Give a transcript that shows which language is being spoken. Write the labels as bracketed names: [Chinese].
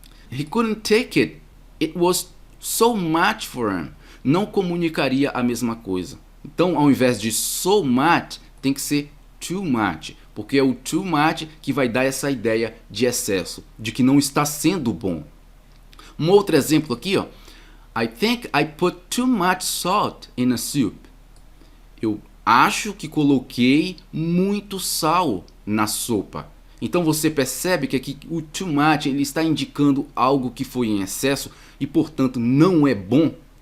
[English] He couldn't take it. It was so much for him. [Portuguese] Não comunicaria a mesma coisa. Então, ao invés de so much, tem que ser too much, porque é o too much que vai dar essa ideia de excesso, de que não está sendo bom. Um outro exemplo aqui, ó. [English] I think I put too much salt in a soup. [Portuguese] Eu acho que coloquei muito sal na sopa. Então você percebe que aqui o too much ele está indicando algo que foi em excesso e, portanto, não é bom.